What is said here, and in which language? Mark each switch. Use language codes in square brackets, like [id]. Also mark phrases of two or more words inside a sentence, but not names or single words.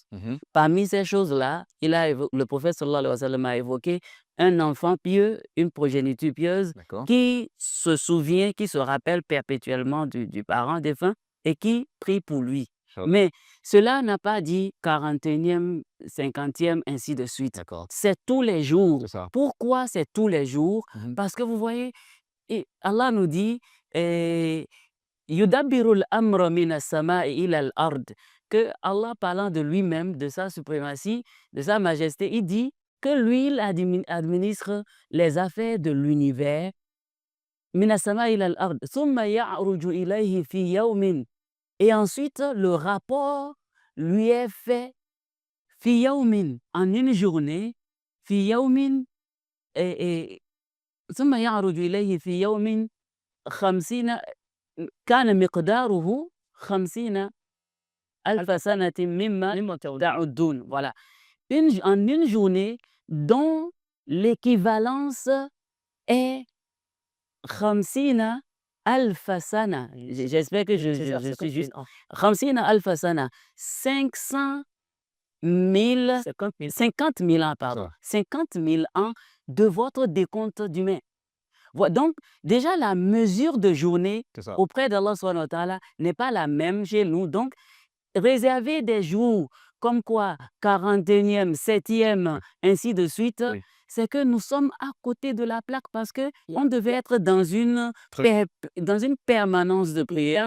[fr] Parmi ces choses-là, le prophète [ar] صلى الله عليه وسلم [fr] a évoqué un enfant pieux, une progéniture pieuse qui se souvient, qui se rappelle perpétuellement du parent défunt et qui prie pour lui. Mais cela n'a pas dit 41e, 50e, ainsi de suite. C'est tous les jours. Pourquoi c'est tous les jours? Parce que vous voyez, Allah nous dit [ar] يدبر الأمر من السماء إلى الأرض, [fr] que Allah, parlant de lui-même, de sa suprématie, de sa majesté, il dit que lui, il administre les affaires de l'univers. [ar] من السماء إلى الأرض. ثم يعرج إليه في يوم. [fr] Et ensuite, le rapport lui est fait [ar] في يوم, [fr] en une journée, [ar] في يوم, ثم يعرج إليه في يوم 50 كان مقداره 50 ألف سنة مما تعدون. [fr] Voilà. En une journée dont l'équivalence est 50 [ar] ألف سنة. [fr] J'espère que je suis juste. 50 [ar] ألف سنة. [fr] 50 000 ans, pardon. 50 000 ans de votre décompte d'humains. Donc, déjà, la mesure de journée auprès d'Allah [ar] سبحانه وتعالى [fr] n'est pas la même chez nous. Donc, réserver des jours comme quoi 41e, 7e, ainsi de suite, c'est que nous sommes à côté de la plaque parce qu'on devait être dans une permanence de prière.